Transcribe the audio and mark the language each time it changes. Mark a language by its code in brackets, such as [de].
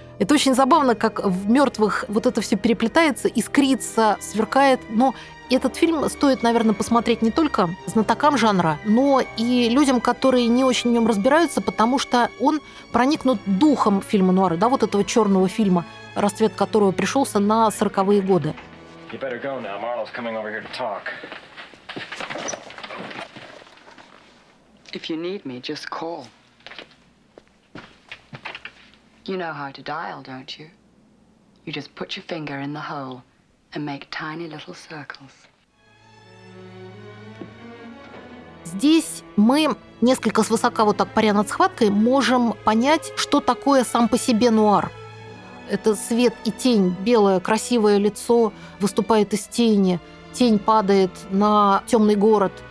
[ru] Это очень забавно, как в «Мертвых» вот это все переплетается, искрится, сверкает. Но этот фильм стоит, наверное, посмотреть не только знатокам жанра, но и людям, которые не очень в нем разбираются, потому что он проникнут духом фильма нуара, да, вот этого черного фильма, расцвет которого пришелся на 40-е годы. [en] You better go now. Marlo's coming over here to talk. If you need me, just call. You know how to dial, don't you? You just put your finger in the hole and make tiny little circles. [ru] Здесь мы несколько свысока вот так паря над схваткой можем понять, что такое сам по себе нуар. Это свет и тень, белое красивое лицо выступает из тени, тень падает на темный город.